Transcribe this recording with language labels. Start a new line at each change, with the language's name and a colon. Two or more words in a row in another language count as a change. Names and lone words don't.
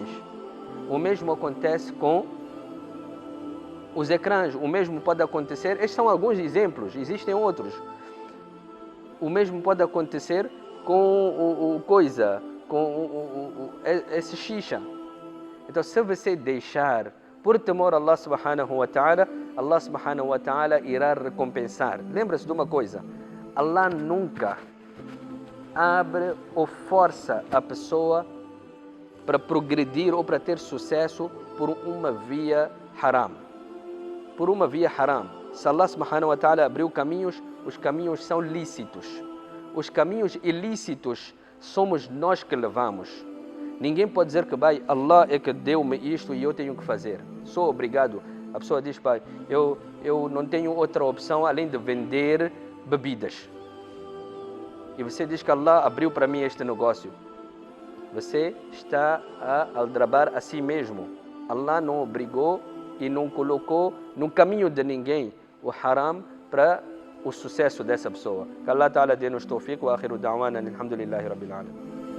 Portuguese: O mesmo acontece com os ecrãs, o mesmo pode acontecer. Estes são alguns exemplos, existem outros. O mesmo pode acontecer com esse xixa. Então, se você deixar por temor a
Arabic: الله سبحانه وتعالى
Portuguese: irá recompensar. Lembra-se de uma coisa, Allah nunca abre ou força a pessoa para progredir ou para ter sucesso por uma via haram. Por uma via haram. Se
Arabic: الله سبحانه وتعالى
Portuguese: abriu caminhos, os caminhos são lícitos. Os caminhos ilícitos somos nós que levamos. Ninguém pode dizer que, pai, Allah é que deu-me isto e eu tenho que fazer. Sou obrigado. A pessoa diz, pai, eu não tenho outra opção além de vender bebidas. E você diz que Allah abriu para mim este negócio. Você está a aldrabar a si mesmo. Allah não obrigou e não colocou no caminho de ninguém o haram para o sucesso dessa pessoa.
Arabic: Que الله تعالى dê-nos توفيق وآخر دعوانا الحمد لله رب العالمين.